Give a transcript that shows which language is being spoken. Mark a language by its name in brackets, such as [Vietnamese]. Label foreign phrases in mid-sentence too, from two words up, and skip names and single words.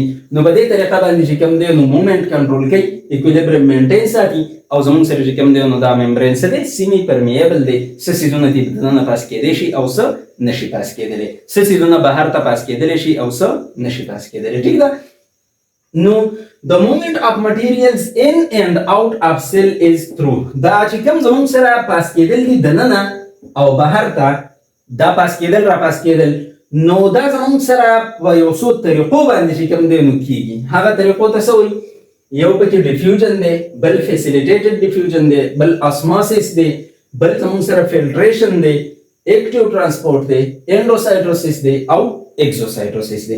[Pashto] نو په دې طریقه باندې چې کوم دی نو [English] moment control [Pashto] کوي، [English] equilibrium maintain [Pashto] ساتي. او زموږ سره چې کوم دی نو دا ممبرین څه دی؟ [English] semi permeable [Pashto] دی. څه سیزونه دي دننه پاس کېدی شي او څه نشي پاس کېدلی. څه سیزونه بهر ته پاس کېدلی شي او څه نشي پاس کېدلی. ټیک ده؟ نو [English] the movement of materials in and out of cell is through. [Pashto] دا چې کوم زموږ سره پاس کېدل دي دننه او بهر ته دا پاس کېدل را پاس کېدل، نو دا زموږ سره په یو څو طریقو باندې چې کوم دی نو کېږي. هغه طریقو ته څه وایي؟ یو پکې ډیفیوژن دی، بل [English] facilitated diffusion [Pashto] دی، بل اسموسس دی، بل زموږ سره فلټریشن دی، [English] active transport [Pashto] دی، انډوسایټوسس دی او exocytosis دی.